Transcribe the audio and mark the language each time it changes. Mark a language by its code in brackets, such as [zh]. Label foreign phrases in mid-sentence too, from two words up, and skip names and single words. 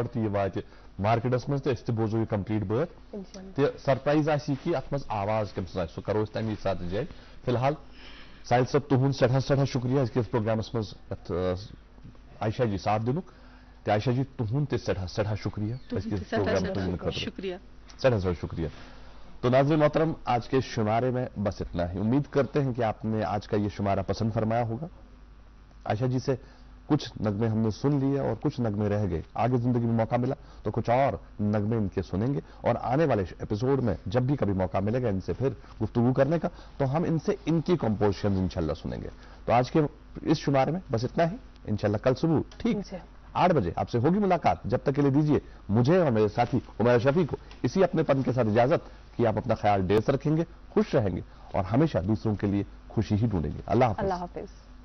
[ks] تہِ یہِ واتہِ مارکیٹس منٛز تہٕ أسۍ تہِ بوزو یہِ کمپلیٖٹ بٲتھ تہِ سرپرایز آسہِ یہِ کہِ اَتھ منٛز آواز کٔمۍ سٕنٛز آسہِ سُہ کرو أسۍ تَمی ساتہٕ جٲری فی الحال ساحل صٲب تُہُنٛد سٮ۪ٹھاہ شُکریہ أزکِس پروگرامس منٛز یَتھ عائشہ جی ساتھ دِنُک تہٕ عائشہ جی تُہُنٛد تہِ سٮ۪ٹھاہ شُکریہ أزکِس پروگرامس منٛز یِنہٕ خٲطرٕ شکریہ سٮ۪ٹھاہ شُکریہ [ur] تو ناظرین محترم آج کے اس شمارے میں بس اتنا ہی امید کرتے ہیں کہ آپ نے آج کا یہ شمارہ پسند فرمایا ہوگا عائشہ جی سے کچھ نغمے ہم نے سن لیے اور کچھ نغمے رہ گئے آگے زندگی میں موقع ملا تو کچھ اور نغمے ان کے سنیں گے اور آنے والے ایپیسوڈ میں جب بھی کبھی موقع ملے گا ان سے پھر گفتگو کرنے کا تو ہم ان سے ان کی کمپوزیشنز انشاءاللہ سنیں گے تو آج کے اس شمارے میں بس اتنا ہی انشاءاللہ کل صبح ٹھیک 8 بجے آپ سے ہوگی ملاقات جب تک کے لیے دیجیے مجھے اور میرے ساتھی عمیر شفیع کو اسی اپنے پن کے ساتھ اجازت کہ آپ اپنا خیال ڈیس رکھیں گے خوش رہیں گے اور ہمیشہ دوسروں کے لیے خوشی ہی ڈھونڈیں گے اللہ حافظ